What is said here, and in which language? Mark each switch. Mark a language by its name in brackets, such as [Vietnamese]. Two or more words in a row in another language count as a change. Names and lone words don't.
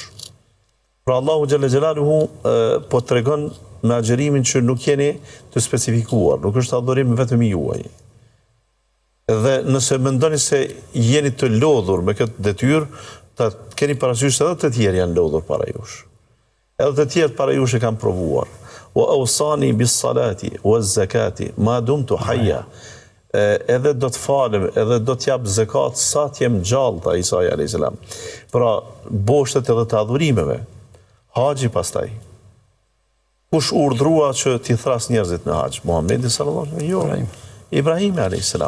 [Albanian] Pra Allahu [Arabic] جل جلاله [Albanian] po tregon me agjerimin që nuk jeni të specifikuar, nuk është adhurim vetëm i juaj. Dhe nëse mendoni se jeni të lodhur me këtë detyrë, ta keni parasysh se edhe të tjerë janë lodhur para jush. Edhe të tjerë para jush e kanë provuar. [Arabic] وأوصاني بالصلاة والزكاة ما دمت حيا. [Albanian] Edhe do të falem, edhe do të jap zakat sa të jem gjallë, tha Isa [Arabic] عليه السلام. [Albanian] Pra boshtet edhe të adhurimeve. Haxhi pastaj. Kush urdhrua që t'i thras njerëzit në haxh? [Arabic] Muhamedi صلى الله عليه وسلم. [Albanian] Jo. Ibrahim [Arabic] عليه السلام.